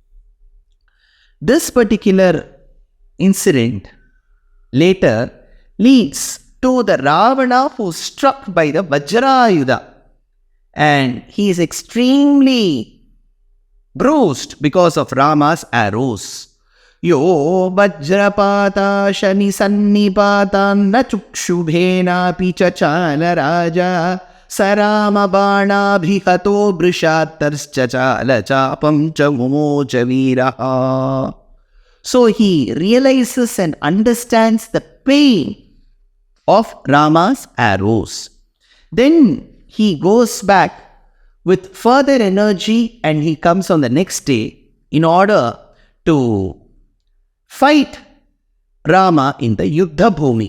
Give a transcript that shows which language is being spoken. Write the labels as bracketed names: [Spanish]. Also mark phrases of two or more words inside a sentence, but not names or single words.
[English] This particular incident later leads to the Ravana who is struck by the Vajrayuddha, and he is extremely bruised because of Rama's arrows. [Sanskrit] Yo vajrapata shani sannipatan na chukshubhena pichachala raja sarama bana bhihato brishattarscha chala chapam cha mumocha viraha. [English] So he realizes and understands the pain of Rama's arrows. Then he goes back with further energy and he comes on the next day in order to fight Rama in the Yuddha Bhumi.